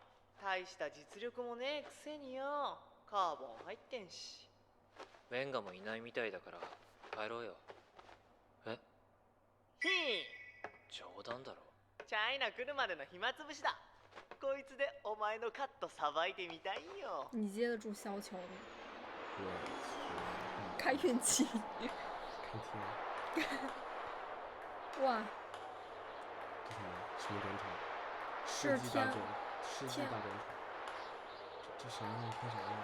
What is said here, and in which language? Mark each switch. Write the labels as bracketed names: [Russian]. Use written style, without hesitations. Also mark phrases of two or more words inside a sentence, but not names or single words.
[Japanese] 大した実力もねえくせによ。カーボン入ってんし。ウェンガもいないみたいだから帰ろうよ。え？ひー。冗談だろ。チャイナ来るまでの暇つぶしだ。こいつでお前のカットさばいてみたいよ。 [Chinese] 你接得住小球吗？开运气。哇！什么短场？世纪大短，世纪大短场。这啥呢？看啥呢？